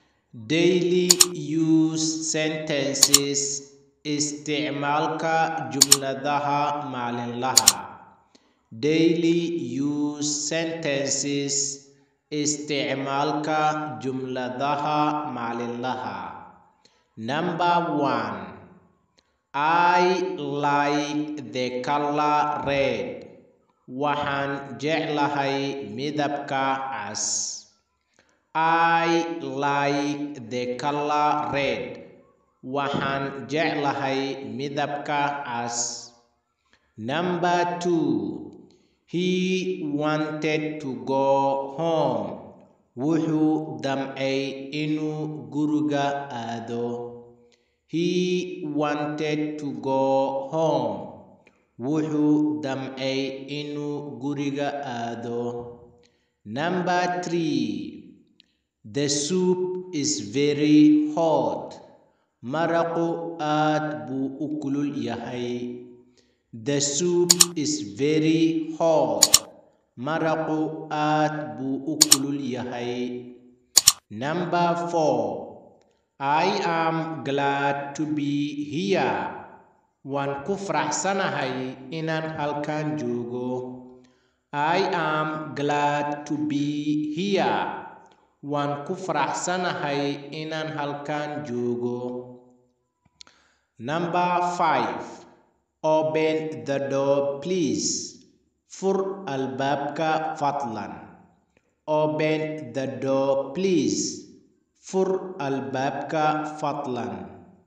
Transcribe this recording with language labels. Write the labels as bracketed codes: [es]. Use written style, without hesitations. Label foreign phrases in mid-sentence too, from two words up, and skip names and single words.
[en] Daily use sentences [so] isticmaalka jumladaha maalinlaha. [en] Daily use sentences [so] isticmaalka jumladaha maalinlaha. [en] Number 1. I like the color red. [so] Waxaan jeclahay midabka cas. [en] I like the color red. [so] Waxaan jeclahay midabka cas. [en] Number 2. He wanted to go home. [so] Wuxuu damcay inuu guriga aado. [en] He wanted to go home. [so] Wuxuu damcay inuu guriga aado. [en] Number 3. The soup is very hot. [so] Maraqu aad buu u kulul yahay. [en] The soup is very hot. [so] Maraqu aad buu u kulul yahay. [en] Number 4. I am glad to be here. [so] Waan ku faraxsanahay inaan halkan joogo. [en] I am glad to be here. [so] Waan ku faraxsanahay inaan halkan joogo. [en] Number 5. Open the door please. [so] Fur albaabka fadlan. [en] Open the door please. [so] Fur albaabka fadlan.